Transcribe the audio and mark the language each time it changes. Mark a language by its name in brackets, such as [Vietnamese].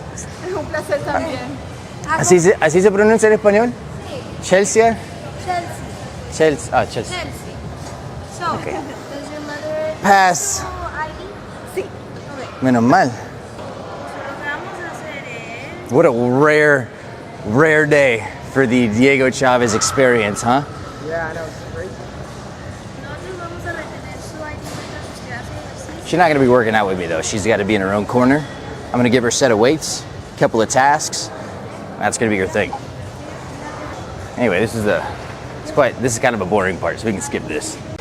[Spanish] Es un placer también. ¿Así se pronuncia en español? Sí. Chelsea. Chelsea. Chelsea. Ah, Chelsea. [English] Chelsea. So, does your mother Pass. have ID? Sí. Okay. [Spanish] Menos mal. So, lo que vamos a hacer es... [English] What a rare day for the Diego Chavez experience, huh? Yeah, I know. It's great. [Spanish] Nosotros vamos a retener su ID mientras usted hace ejercicio. [English] She's not gonna be working out with me though. She's gotta be in her own corner. I'm gonna give her a set of weights, a couple of tasks. That's gonna be her thing. Anyway, this is kind of a boring part, so we can skip this.